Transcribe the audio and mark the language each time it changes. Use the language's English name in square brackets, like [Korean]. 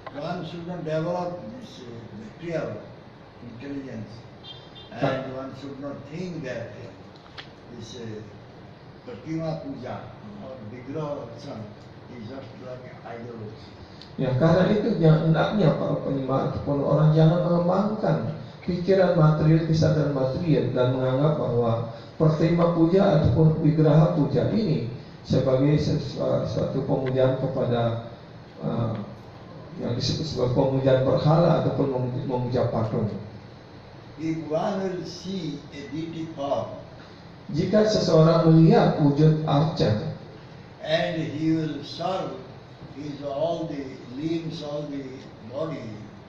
[English] One should not develop this material intelligence, and one should not think that this Pratima Puja or Vigraha Archana is just like idols. [Indonesian] Ya, karena itu hendaknya para penyembah ataupun orang jangan mengembangkan pikiran material, kesadaran material dan menganggap bahwa Pratima Puja ataupun Vigraha Puja ini sebagai suatu pemujaan kepada yang disebut sebagai pemujaan berhala ataupun memuja patung. [English] If one will see a deity form [Indonesian] Jika seseorang melihat wujud arca [English] and he will serve his all the limbs, all the body,